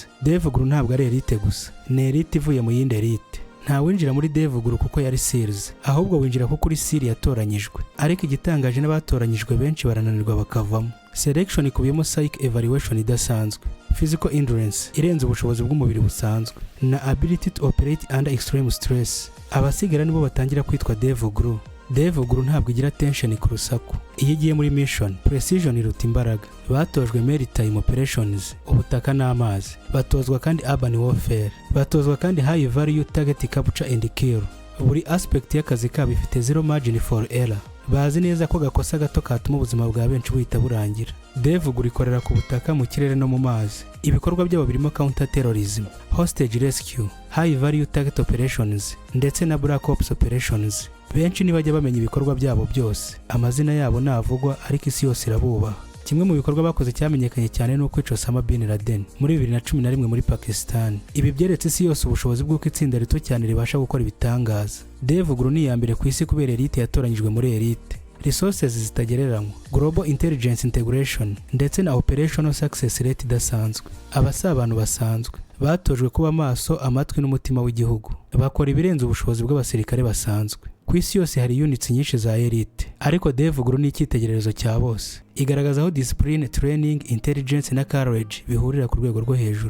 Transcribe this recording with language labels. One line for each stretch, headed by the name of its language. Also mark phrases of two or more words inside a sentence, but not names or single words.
Kinyarwanda: Devil Group ntabwo ari elite gusa, ni elite ivuye mu yindi elite. Nta winjira muri Devil Group kuko yari Seals, ahubwo winjira kuko uri Seals yatoranyijwe. Ariko igitangaje n'abatoranyijwe benshi barananirwa bakavamo. Selection ikubiyemo
English: psych evaluation
Kinyarwanda: idasanzwe,
English: physical endurance
Kinyarwanda: irenze ubushobozi bw'umubiri busanzwe, na
English: ability to operate under extreme stress.
Kinyarwanda: Abasigara nibo batangira kwitwa Devil Group. Devil Group ntabwo igira tension ku rusaku. Iyo igiye muri mission, precision iruta imbaraga. Batojwe
English: maritime operations,
Kinyarwanda: ubutaka n'amazi. Batozwa kandi
English: urban warfare.
Kinyarwanda: Batozwa kandi
English: high value target capture and kill.
Kinyarwanda: Buri aspect y'akazi kabo ifite
English: zero margin for error.
Kinyarwanda: bazi neza ko gakosa gato katuma ubuzima bwa benshi buhita burangira. Devugura ikorera ku butaka, mu kirere no mu mazi. Ibikorwa byabo birimo
English: counter terrorism, hostage rescue, high value target operations
Kinyarwanda: ndetse na
English: black ops operations.
Kinyarwanda: Benshi ntibajya bamenya ibikorwa byabo byose, amazina yabo navugwa ariko isi yose irabubaha. Kimwe mu bikorwa bakoze cyamenyekanye cyane no kwica Osama bin Laden muri 2011 muri Pakistan. Ibi byeretse isi yose ubushobozi bw'uko itsinda rito cyane ribasha gukora ibitangaza. Devuguru ni iya mbere ku isi kubera elite yatoranyijwe muri elite. Resources zitagereranywa,
English: global intelligence integration
Kinyarwanda: ndetse na
English: operational success rate
Kinyarwanda: idasanzwe. Abasa abantu basanzwe batojwe kuba maso, amatwi n'umutima w'igihugu. Bakora ibirenze ubushobozi bw'abasirikare basanzwe. Ku isi yose hari units nyinshi za elite, ariko Devuguru ni icyitegererezo cya bose. Igaragaza aho
English: discipline, training, intelligence
Kinyarwanda: na courage bihurira ku rwego rwo hejuru.